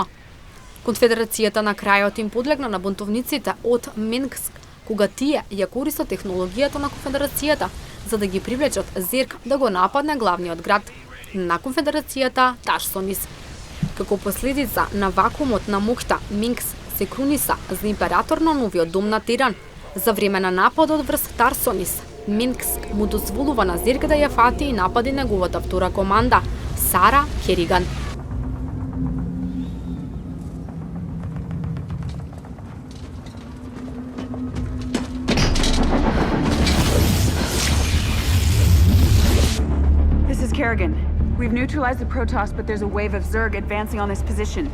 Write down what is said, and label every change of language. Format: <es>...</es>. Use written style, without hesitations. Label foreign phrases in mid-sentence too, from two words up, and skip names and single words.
<mk>Конфедерацијата на крајот им подлегна на бунтовниците од Менгск, кога тие ја користат технологијата на Конфедерацијата за да ги привлечат Зерк да го нападне главниот град на Конфедерацијата Тарсонис. Како последица на вакуумот на моќта, Минкс се круниса за император на новиот дом на Теран. За време на нападот врз Тарсонис, Минкс му дозволува на Зерк да ја фати и напади неговата втора команда, Сара Кериган.</mk> <en>Kerrigan, we've neutralized the Protoss, but there's a wave of Zerg advancing on this position.</en>